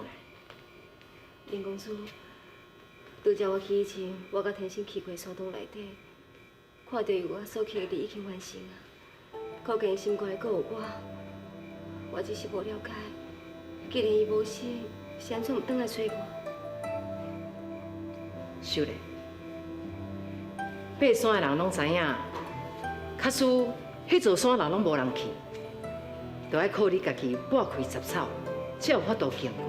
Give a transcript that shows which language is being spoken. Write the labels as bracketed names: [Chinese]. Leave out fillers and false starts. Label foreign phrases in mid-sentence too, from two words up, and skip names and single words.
[Min Nan Chinese] 林公主，拄则我去以前，我甲天星去过山洞内底，看到我所去的事已经完成啊。可见心肝还阁有我只是无了解，既然伊无死，是安怎唔转来找我？秀莲，爬山的人拢知影，假使迄座山楼拢无人去，就要靠你家己拨开杂草，才有法度行过。